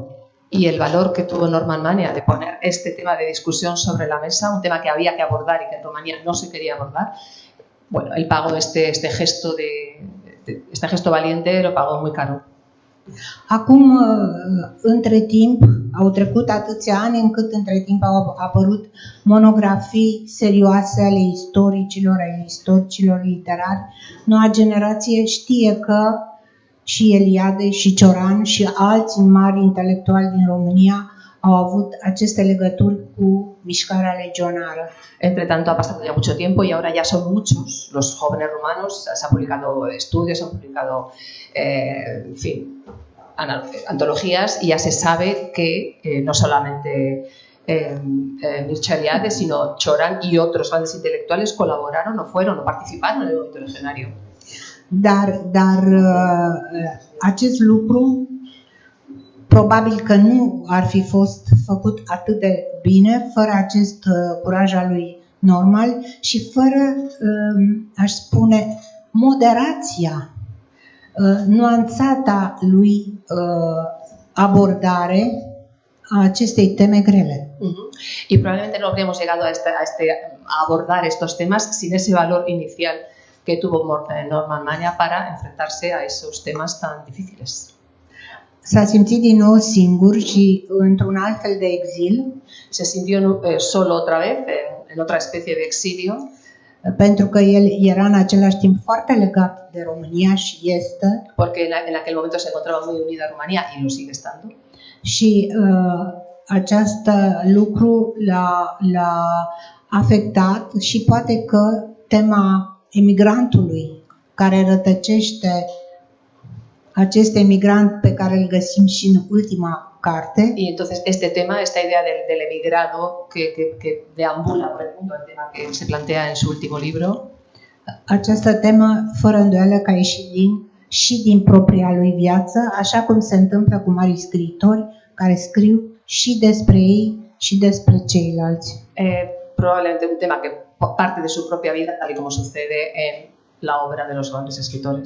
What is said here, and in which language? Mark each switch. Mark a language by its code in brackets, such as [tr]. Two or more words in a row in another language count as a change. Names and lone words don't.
[es] Y el valor que tuvo Norman Manea de poner este tema de discusión sobre la mesa, un tema que había que abordar y que en Rumanía no se quería abordar, bueno, él pagó este gesto valiente, lo pagó muy caro. [ro] Acum, între timp, au trecut atâția ani încât între timp au apărut monografii serioase ale istoricilor literari. Noua generație știe că și Eliade, și Cioran, și alți mari intelectuali din România au avut aceste legături cu mișcarea legionară. [es] Entre tanto ha pasado ya mucho tiempo y ahora ya son muchos los jóvenes rumanos, se han publicado estudios, se han publicado, en fin, antologías y ya se sabe que no solamente Mircea Eliade, sino Cioran y otros grandes intelectuales colaboraron o fueron o participaron en el movimiento legionario. [ro] Dar acest lucru probabil că nu ar fi fost făcut atât de bine fără acest curaj al lui Norman și fără, aș spune, moderația, nuanțata lui abordare a acestei teme grele. [es] Y probablemente no habríamos llegado a abordar estos temas sin ese valor inicial que tuvo Norman Manea para enfrentarse a esos temas tan difíciles. [ro] S-a simțit din nou singur și într-un alt fel de exil. [es] Se sintió solo otra vez, en otra especie de exilio. [ro] Pentru că el era în același timp foarte legat de România și este. [es] Porque en aquel momento se encontraba muy unida a Rumanía y lo sigue estando. [ro] Și acest lucru l-a afectat și poate că tema emigrantului care rătăcește acest emigrant pe care îl găsim și în ultima carte. [es] Y entonces este tema, esta idea del emigrado que deambula por el mundo, el tema que se plantea en su último libro. [ro] Această temă, fără îndoială, că a ieșit și din propria lui viață, așa cum se întâmplă cu mari scriitori care scriu și despre ei și despre ceilalți. [es] Probablemente un tema que parte de su propia vida, tal y como sucede en la obra de los grandes escritores.